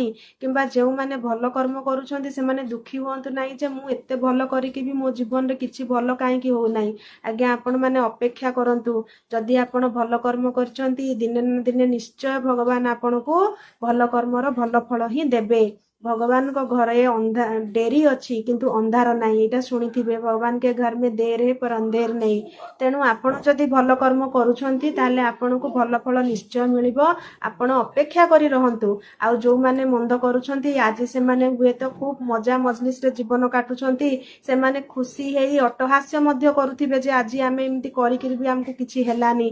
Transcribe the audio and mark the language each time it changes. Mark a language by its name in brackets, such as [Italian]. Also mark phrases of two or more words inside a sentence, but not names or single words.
[Odia] କିମ୍ବା ଯେଉଁମାନେ ଭଲ କର୍ମ କରୁଛନ୍ତି ସେମାନେ ଦୁଃଖୀ ହୁଅନ୍ତୁ ନାହିଁ ଯେ ମୁଁ ଏତେ ଭଲ କରିକି ବି ମୋ ଜୀବନରେ କିଛି ଭଲ କାହିଁକି ହଉନାହିଁ। ଆଜ୍ଞା ଆପଣମାନେ ଅପେକ୍ଷା କରନ୍ତୁ। ଯଦି ଆପଣ ଭଲ କର୍ମ କରିଛନ୍ତି, ଦିନେ ନା ଦିନେ ନିଶ୍ଚୟ ଭଗବାନ ଆପଣଙ୍କୁ ଭଲ କର୍ମର ଭଲ ଫଳ ହିଁ ଦେବେ। ଭଗବାନଙ୍କ ଘରେ ଡେରି ଅଛି କିନ୍ତୁ ଅନ୍ଧାର ନାହିଁ, ଏଇଟା ଶୁଣିଥିବେ, [Hindi] भगवान के घर में देर है पर अंधेर नहीं। [Odia] ତେଣୁ ଆପଣ ଯଦି ଭଲ କର୍ମ କରୁଛନ୍ତି ତାହେଲେ ଆପଣଙ୍କୁ ଭଲ ଫଳ ନିଶ୍ଚୟ ମିଳିବ। ଆପଣ ଅପେକ୍ଷା କରି ରହନ୍ତୁ। ଆଉ ଯୋଉମାନେ ମନ୍ଦ କରୁଛନ୍ତି, ଆଜି ସେମାନେ ହୁଏତ ଖୁବ ମଜା ମଜଲିସରେ ଜୀବନ କାଟୁଛନ୍ତି, ସେମାନେ ଖୁସି ହେଇ ଅଟ୍ଟହାସ୍ୟ ମଧ୍ୟ କରୁଥିବେ ଯେ ଆଜି ଆମେ ଏମିତି କରିକିରି ବି ଆମକୁ କିଛି ହେଲାନି।